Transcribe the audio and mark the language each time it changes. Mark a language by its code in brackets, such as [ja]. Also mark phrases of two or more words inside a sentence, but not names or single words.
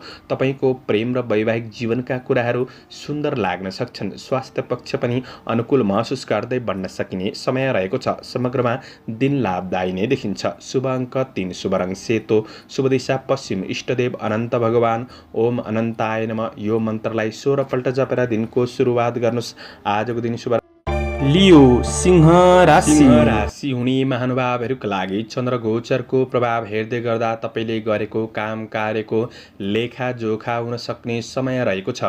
[ne] तपाईको प्रेम र वैवाहिक जीवनका कुराहरू सुन्दर लाग्न सक्छन्। स्वास्थ्य पक्ष पनि अनुकूल महसुस गर्दै बढ्न सकिने समय रहेको छ। समग्रमा दिन लाभदायी नै देखिन्छ। शुभ अङ्क 3, शुभ रङ सेतो, शुभ दिशा पश्चिम, इष्टदेव अनन्त भगवान। [sa] ओम अनन्ताय नमः। [ne] यो मन्त्रलाई 16 पल्ट जपेर दिनको सुरुवात गर्नुहोस्। आजको दिन शुभ। लियो सिंह राशि। सिंह राशि हुने महानुभावहरूका लागि चन्द्र गोचरको प्रभाव हेर्दै गर्दा तपाईँले गरेको काम कार्यको लेखाजोखा हुन सक्ने समय रहेको छ।